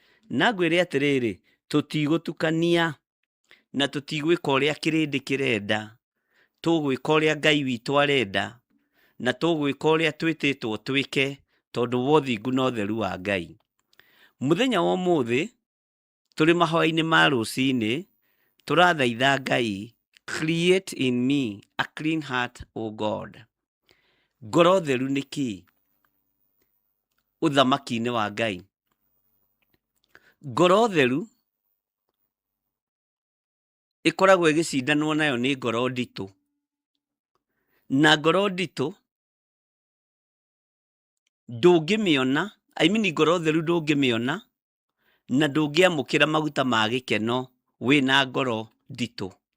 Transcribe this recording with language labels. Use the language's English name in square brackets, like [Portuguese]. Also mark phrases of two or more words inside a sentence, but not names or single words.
[Kikuyu] Na ngwĩre atĩrĩrĩ, tũtigũtukania, na tũtigwĩka ũrĩa kĩrĩndĩ kĩrenda. Tũgwĩka ũrĩa Ngai witũ arenda, na tũgwĩka ũrĩa twĩtĩtwo twĩke, tondũ wa ũthingu na ũtheru wa Ngai. Mũthenya wa ũmũthĩ, tũrĩ mahoya-inĩ ma rũciinĩ, tũrathaitha Ngai, [English] "Create in me a clean heart, O God." [Kikuyu] Ngoro theru nĩ kĩĩ? Ũthamaki-inĩ wa Ngai. Ngoro theru ĩkoragwo ĩgĩcindanwo nayo nĩ ngoro nditũ. Na ngoro nditũ, ndũngĩmĩona, [English] I mean [Kikuyu] ngoro theru ndũngĩmĩona, na ndũngĩamũkĩra maguta ma gĩkeno wĩna ngoro nditũ.